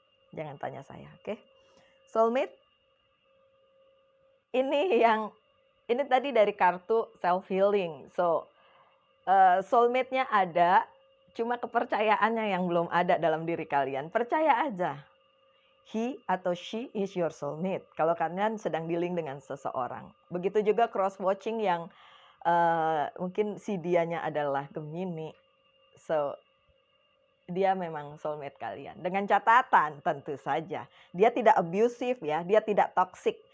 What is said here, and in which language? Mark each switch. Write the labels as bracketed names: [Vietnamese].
[Indonesian] Jangan tanya saya, oke? Soulmate. Ini tadi dari kartu self healing. So, soulmate-nya ada, cuma kepercayaannya yang belum ada dalam diri kalian. Percaya aja. [English] He atau she is your soulmate. [Indonesian] Kalau kalian sedang dealing dengan seseorang. Begitu juga cross watching yang mungkin si dianya adalah Gemini. So, dia memang soulmate kalian. Dengan catatan tentu saja. Dia tidak abusive ya, dia tidak toxic.